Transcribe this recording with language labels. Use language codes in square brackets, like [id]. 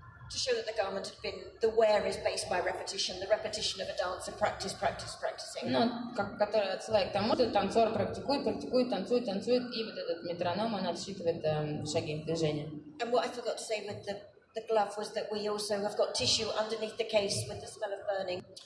[en] To show that the garment had been, the wear is based by repetition, the repetition of a dancer practicing. [ru] Ну, который отсылает к тому, что танцор практикует, танцует, и вот этот метроном, он отсчитывает шаги, движения. [en] And what I forgot to say with the glove was that we also have got tissue underneath the case with the smell of burning.